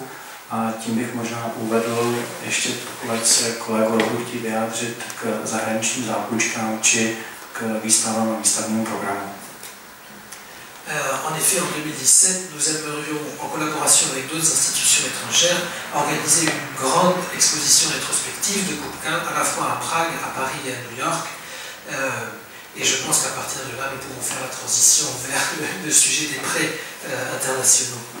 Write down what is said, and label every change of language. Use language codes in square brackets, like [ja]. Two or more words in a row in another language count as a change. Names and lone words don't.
[cs] A tím bych možná uvedl ještě, pokud se kolegové budou chtít vyjádřit k zahraničním zápůjčkám či k výstavám a výstavnímu programu. [fr] En effet, en 2017, nous aimerions, en collaboration avec d'autres institutions étrangères, organiser une grande exposition rétrospective de Kupka, à la fois à Prague, à Paris et à New York. Et je pense qu'à partir de là, nous pouvons faire la transition vers le sujet des prêts internationaux.